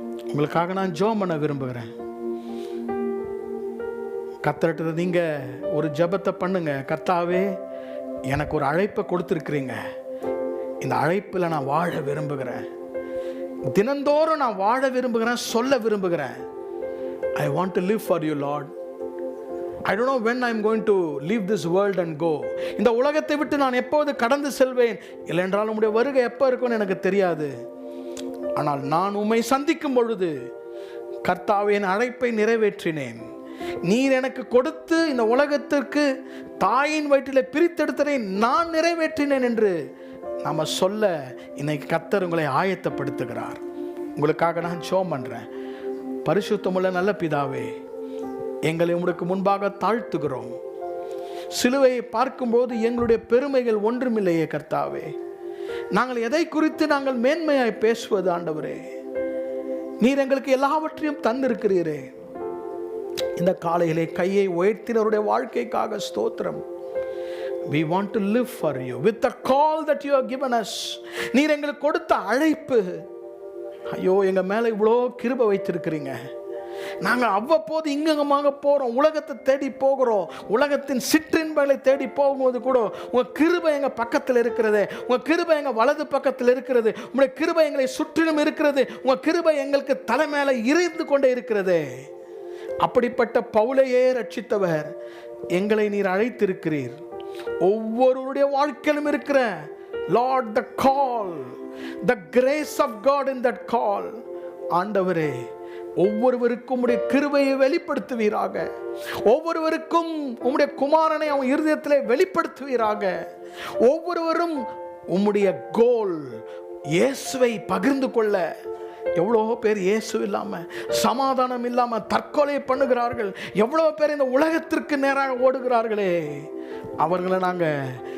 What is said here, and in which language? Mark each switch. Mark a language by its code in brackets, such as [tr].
[ta] உங்களுக்காக நான் ஜெபம் பண்ண விரும்புகிறேன். கர்த்தர்கிட்ட நீங்க ஒரு ஜெபத்தை பண்ணுங்க. கர்த்தாவே, எனக்கு ஒரு அழைப்பை கொடுத்துருக்கிறீங்க. இந்த அழைப்பில் நான் வாழ விரும்புகிறேன். தினந்தோறும் நான் வாழ விரும்புகிறேன், சொல்ல விரும்புகிறேன். [en] I want to live for you, Lord. I don't know when I'm going to leave this world and go. [ta] இந்த உலகத்தை விட்டு நான் எப்போது கடந்து செல்வேன், இல்லை என்றால் உம்முடைய வருகை எப்போ இருக்கும்னு எனக்கு தெரியாது. ஆனால் நான் உம்மை சந்திக்கும் பொழுது கர்த்தாவே, என் அழைப்பை நிறைவேற்றினேன். நீர் எனக்கு கொடுத்து இந்த உலகத்திற்கு தாயின் வயிற்றில் பிரித்தெடுத்ததை நான் நிறைவேற்றினேன் என்று நாம சொல்ல இன்னைக்கு கர்த்தர் உங்களை ஆயத்தப்படுத்துகிறார். உங்களுக்காக நான் ஜெபம் பண்றேன். பரிசுத்தமுள்ள நல்ல பிதாவே, எங்களை உங்களுக்கு முன்பாக தாழ்த்துகிறோம். சிலுவையை பார்க்கும்போது எங்களுடைய பெருமைகள் ஒன்றுமில்லையே கர்த்தாவே. நாங்கள் எதை குறித்து நாங்கள் மேன்மையாய் பேசுவது ஆண்டவரே? நீர் எங்களுக்கு எல்லாவற்றையும் தந்திருக்கிறீரே. இந்த காலையிலே கையை உயர்த்தினருடைய வாழ்க்கைக்காக ஸ்தோத்திரம். [en] We want to live for you with the call that you have given us. [ta] நீர் எங்களுக்கு கொடுத்த அழைப்பு. ஐயோ, எங்க மேல இவ்வளோ கிருபை வைத்திருக்கிறீங்க. நாங்கள் அவ்வப்போது இங்கமாக போகிறோம், உலகத்தை தேடி போகிறோம். உலகத்தின் சிற்றின்பங்களை தேடி போகும்போது கூட உங்கள் கிருபை எங்கள் பக்கத்தில் இருக்கிறது. உங்கள் கிருபை எங்கள் வலது பக்கத்தில் இருக்கிறது. உங்களுடைய கிருபை எங்களை சுற்றிலும் இருக்கிறது. உங்கள் கிருபை எங்களுக்கு தலை மேலே இருந்து கொண்டே இருக்கிறது. அப்படிப்பட்ட பவுலையே ரட்சித்தவர் எங்களை நீர் அழைத்திருக்கிறீர். ஒவ்வொருவருடைய வாழ்க்கையிலும் இருக்கிற [en] Lord, the call, the grace of God in that call. [ta] ஆண்டவரே, ஒவ்வொருவருக்கும் உம்முடைய கிருபையை வெளிப்படுத்துவீராக. ஒவ்வொருவருக்கும் உம்முடைய குமாரனை அவன் இருதயத்திலே வெளிப்படுத்துவீராக. ஒவ்வொருவரும் உம்முடைய கோல் இயேசுவை பகிர்ந்து கொள்ள. எவ்வளோ பேர் இயேசு இல்லாமல், சமாதானம் இல்லாமல் தற்கொலை பண்ணுகிறார்கள். எவ்வளோ பேர் இந்த உலகத்திற்கு நேராக ஓடுகிறார்களே, அவர்களை நாங்கள்